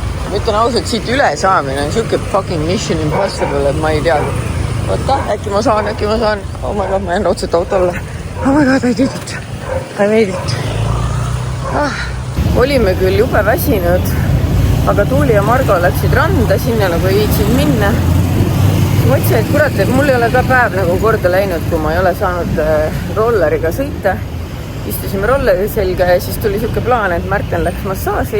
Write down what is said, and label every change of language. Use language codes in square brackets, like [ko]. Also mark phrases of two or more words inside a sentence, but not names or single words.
[et] Ma ütlen ausalt, siit üle saamine on siuke [en] fucking mission impossible, [et] et ma ei tea. Oota, äkki ma saan. [en] Oh my god, [et] ma jään otseselt autolle. [en] Oh my god, I made it. [et] Olime küll jube väsinud, aga Tuuli ja Margo läksid randa, sinna nagu ei viitsinud minna. Mõtlesin, et kurat, et mul ei ole ka päev nagu korda läinud, kui ma ei ole saanud rolleriga sõita. Istusime rolleri selga ja siis tuli siuke plaan, et Märten läks massaaži.